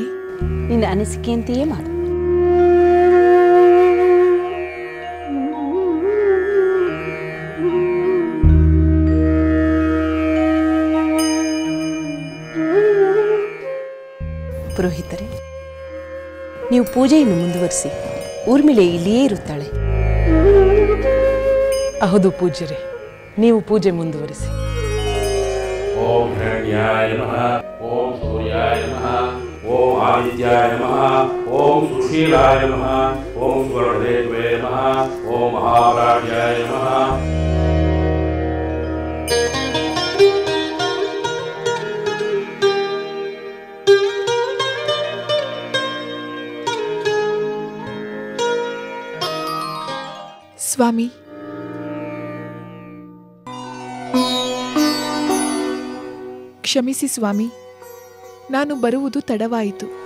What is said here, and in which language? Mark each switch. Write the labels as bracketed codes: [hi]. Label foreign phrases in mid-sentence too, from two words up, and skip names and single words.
[kn] ನಿನ್ನ ಅನಿಸಿಕೆಯಂತೆಯೇ ಮಾಡು. ಪುರೋಹಿತರೆ, ನೀವು ಪೂಜೆಯನ್ನು ಮುಂದುವರಿಸಿ. ಊರ್ಮಿಳೆ ಇಲ್ಲಿಯೇ ಇರುತ್ತಾಳೆ. ಹೌದು ಪೂಜ್ಯರೇ, ನೀವು ಪೂಜೆ ಮುಂದುವರಿಸಿ. [sa] ಓಂ ಹಿರಣ್ಯಾಯ ನಮಃ, ಓಂ ಸೂರ್ಯಾಯ ನಮಃ, ಓಂ ಆದಿತ್ಯಾಯ ನಮಃ, ಓಂ ಸುಶೀಲಾಯ ನಮಃ, ಓಂ ಸುವರ್ಣದೇವೇ ನಮಃ, ಓಂ ಮಹಾವರಾಢ್ಯಾಯ ನಮಃ. [kn] ಸ್ವಾಮಿ, ಕ್ಷಮಿಸಿ ಸ್ವಾಮಿ, ನಾನು ಬರುವುದು ತಡವಾಯಿತು.